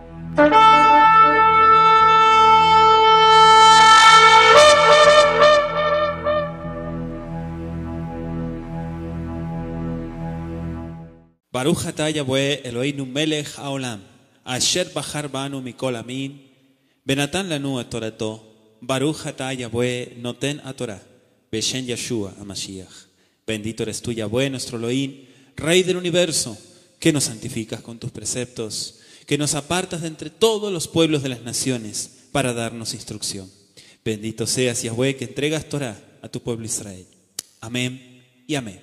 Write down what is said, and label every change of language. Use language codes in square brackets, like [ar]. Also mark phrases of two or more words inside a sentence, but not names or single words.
[he] ברוך אתה יהוה אלהינו מלך העולם אשר בחר בנו מכל עמים ונתן לנו את תורתו ברוך אתה יהוה נותן התורה בשם ישוע המשיח. [es] Bendito eres tú, Yahweh, nuestro Elohim, Rey del universo, que nos santificas con tus preceptos, que nos apartas de entre todos los pueblos de las naciones para darnos instrucción. Bendito seas, Yahweh, que entregas Torah a tu pueblo Israel. Amén y amén.